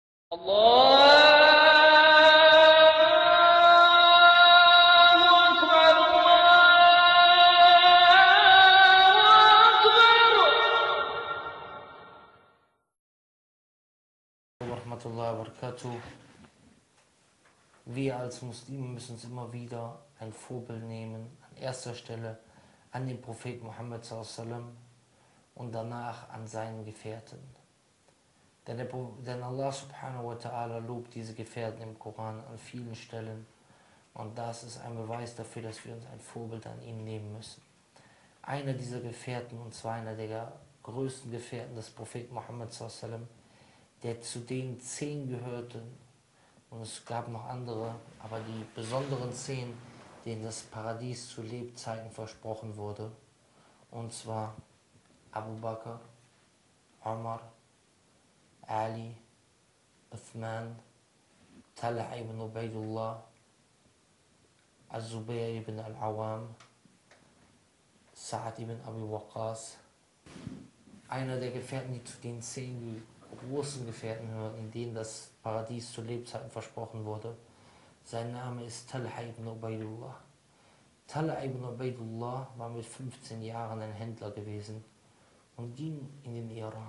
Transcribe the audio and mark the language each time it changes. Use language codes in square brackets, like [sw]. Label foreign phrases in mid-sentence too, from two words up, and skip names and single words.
[ar] الله أكبر رحمة الله وبركاته. [de] Wir als Muslime müssen uns immer wieder ein Vorbild nehmen, an erster Stelle an den Propheten Muhammad sallam und danach an seinen Gefährten. Denn [ar] الله سبحانه وتعالى [de] lobt diese Gefährten im Koran an vielen Stellen und das ist ein Beweis dafür, dass wir uns ein Vorbild an ihm nehmen müssen. Einer dieser Gefährten, und zwar einer der größten Gefährten des Propheten Muhammad sallam, der zu den 10 gehörte, und es gab noch andere, aber die besonderen 10, denen das Paradies zu Lebzeiten versprochen wurde, und zwar Abu Bakr, Umar, Ali, Uthman, Talha ibn Ubaidullah, Az-Zubayr ibn al-Awam, Sa'ad ibn Abi Waqqas. Einer der Gefährten, die zu den 10 die großen Gefährten gehörten, denen das Paradies zu Lebzeiten versprochen wurde. Sein Name ist Talha ibn Ubaidullah. Talha ibn Ubaidullah war mit 15 Jahren ein Händler gewesen und ging in den Irak.